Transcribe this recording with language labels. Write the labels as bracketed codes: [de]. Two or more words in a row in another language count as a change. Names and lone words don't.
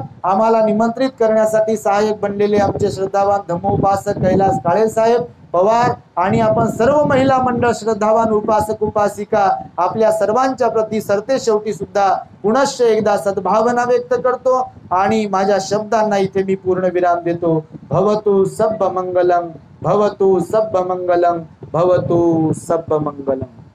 [mr] आम्हाला निमंत्रित करण्यासाठी सहाय्यक बनलेले आमचे श्रद्धावान धम्मोपासक कैलास काळे साहेब पवार आणि आपण सर्व महिला मंडळ श्रद्धावान उपासक उपासिका आपल्या सर्वांच्या प्रती सरते शेवटी सुद्धा पुनश्च एकदा सद्भावना व्यक्त करतो आणि माझ्या शब्दांना इथे मी पूर्ण विराम देतो. [pi] भवतु सब्ब मंगलम, भवतु सब्ब मंगलम, भवतु सब्ब मंगलम.